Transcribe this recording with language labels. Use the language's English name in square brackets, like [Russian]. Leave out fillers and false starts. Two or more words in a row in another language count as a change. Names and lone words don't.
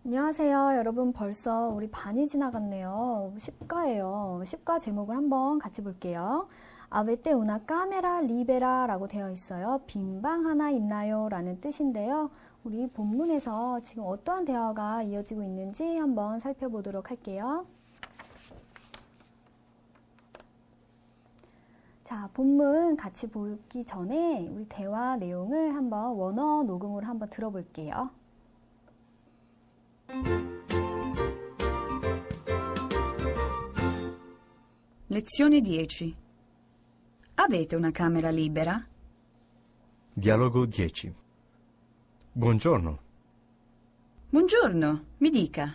[Korean] 안녕하세요. 여러분 벌써 우리 반이 지나갔네요. 10과예요. 10과 제목을 한번 같이 볼게요. [Italian] Avete una camera libera [Korean] 라고 되어 있어요. 빈 방 하나 있나요? 라는 뜻인데요. 우리 본문에서 지금 어떠한 대화가 이어지고 있는지 한번 살펴보도록 할게요. 자, 본문 같이 보기 전에 우리 대화 내용을 한번 원어 녹음으로 한번 들어볼게요. [Italian] Lezione 10. Avete una camera libera? Dialogo 10. Buongiorno. Buongiorno, mi dica.